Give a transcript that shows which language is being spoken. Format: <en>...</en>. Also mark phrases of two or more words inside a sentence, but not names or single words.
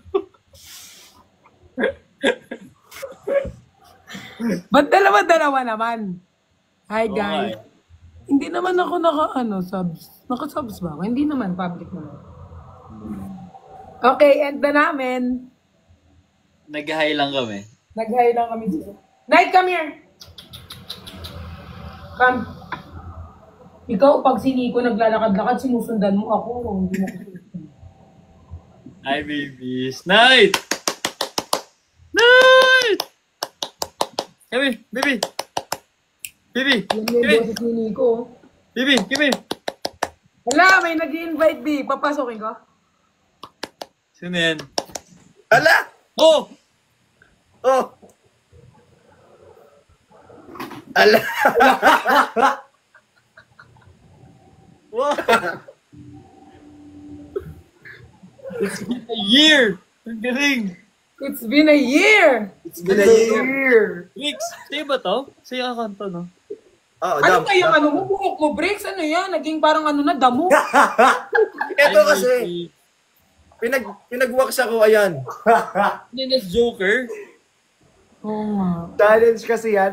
<tl>Ba't dalawa-dalawa naman? Hi Oo guys. nga Hindi naman ako subs. Naka-subs ba ako? Hindi naman. Public naman. Okay, end na namin. Nag-hi lang kami. Nag-hi lang kami dito.</tl> <en>Night, come here! Come.</en> <tl>Ikaw, pag si Nico naglalakad-lakad, sinusundan mo ako. Hindi mo ako.</tl> <en>Hi, babies. Night! Night! Come here, baby. Baby,</en> <tl>Yan</tl> <en>come</en> <tl>yung</tl> <en>here.</en> <tl>boses ni Nico.</tl> <en>Baby, come here.</en> <tl>Wala, may nag-i-invite, B. Papasokin ko. Sino yan? Ala! Oh! Oh! Ala! Wow!</tl> <en>It's been a year!</en> <tl>Ang galing!</tl> <en>It's been a year! It's been a year!</en> <tl>Mix, sa'yo ba to? Sa'yo kakanta, no? Oh, Ano ba yung mo? Buhok mo, Bricks? Ano yan? Naging parang na, damo. Ito kasi, pinag-wax ako, ayan. Ninas Joker. Oo nga. Challenge kasi yan.</tl>